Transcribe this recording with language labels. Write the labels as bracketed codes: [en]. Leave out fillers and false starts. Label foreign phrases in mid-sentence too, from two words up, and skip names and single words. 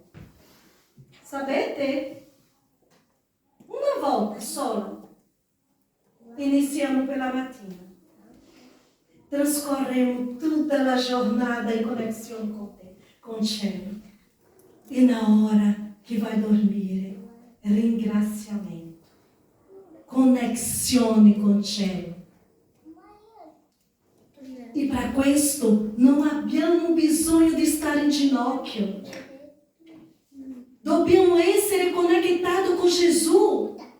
[it] Sapete? Una volta sola. Iniziamo per la mattina. Trascorremos tutta la giornata in connessione con il cielo. [pt] E na hora que vai [it] dormire, ringraziamento, connessione con il cielo. E para questo non abbiamo bisogno di stare in ginocchio. Dobbiamo essere conectati con Gesù.